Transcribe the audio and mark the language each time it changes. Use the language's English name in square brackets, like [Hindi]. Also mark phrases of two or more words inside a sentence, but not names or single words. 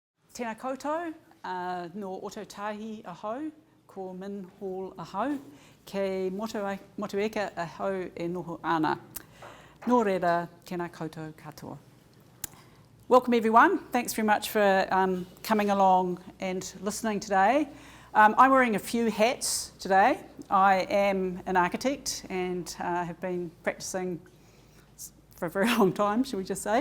[Māori] Tēnā koutou, no ototahi ahau, ko min hall ahau, kei motueka ahau e noho ana. Nō reira, tēnā koutou katoa. [English] Welcome everyone, thanks very much for coming along and listening today. I'm wearing a few hats today. I am an architect and have been practicing for a very long time, shall we just say.